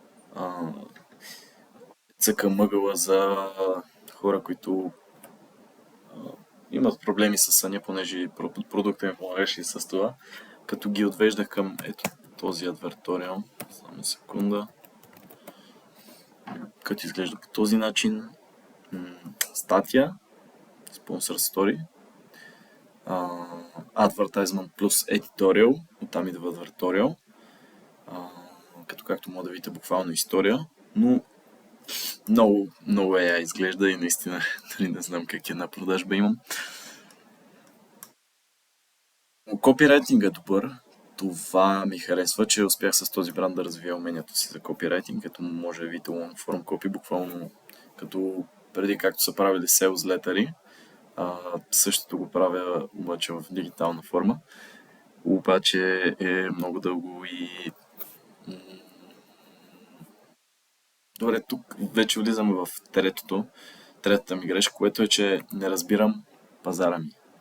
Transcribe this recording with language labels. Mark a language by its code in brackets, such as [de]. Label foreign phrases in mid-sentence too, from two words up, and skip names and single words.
[bg] Цъка мъгъла за хора, които имат проблеми с съня, понеже продукта ми помагаше и с това. Като ги отвеждах към ето този адверториал. Само секунда. Като изглежда по този начин. Статия. [en] Sponsor Story. Advertisement плюс Editorial. [bg] Оттам идва Advertorial. Като както може да видите, буквално история. Но много AI изглежда и наистина дали не знам как една продажба имам. Копирайтинг е добър. Това ми харесва, че успях с този бранд да развия умението си за копирайтинг, като може да видите [en] long form copy, [bg] буквално като преди както са правили [en] sales letter- [bg] и. Същото го правя обаче в дигитална форма. Обаче е много дълго и... Добре, тук вече влизаме в третата ми грешка, което е, че не разбирам пазара ми.